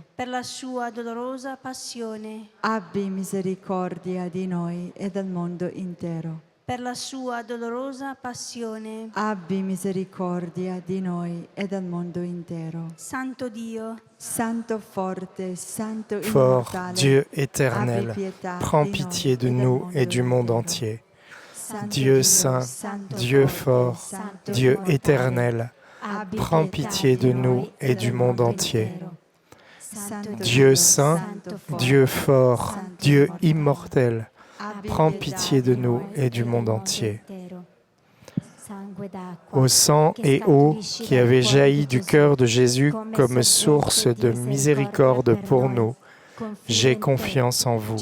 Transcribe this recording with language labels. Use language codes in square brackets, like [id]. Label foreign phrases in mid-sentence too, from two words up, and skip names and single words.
[it] per la sua dolorosa passione, Abbi misericordia di noi e del mondo intero. per la sua dolorosa passione. Abbi misericordia di noi e del mondo intero. Santo Dio, Santo forte, Santo [fr] Fort [it] immortale, [fr] Dieu [it] abbi [fr] éternel, [it] pietà [fr] prends [it] di [fr] pitié [it] noi [fr] de [it] e del [fr] nous [it] mondo [fr] et du monde [it] intero. [fr] entier. [it] Santo [fr] Dieu [it] Dio, [fr] saint, [it] Santo [fr] Dieu [it] forte, [fr] fort, [it] Santo [fr] Dieu [it] immortale, [fr] éternel, [it] abbi [fr] prends [it] pietà [fr] pitié [it] di [fr] de [it] noi [fr] nous et [it] del [fr] du monde [it] mondo [fr] entier. [it] intero. Santo [fr] Dieu saint, [it] Santo forte, [fr] Dieu fort, [it] Santo [fr] Dieu [it] immortale, [fr] immortel, [it] abbi [fr] prends [it] pietà [fr] pitié de [it] di [fr] nous [it] noi [fr] et du [it] del [fr] monde [it] mondo [fr] entier. [it] intero. [fr] Au sang et eau qui avait jailli du cœur de Jésus comme source de miséricorde pour nous, j'ai confiance en vous.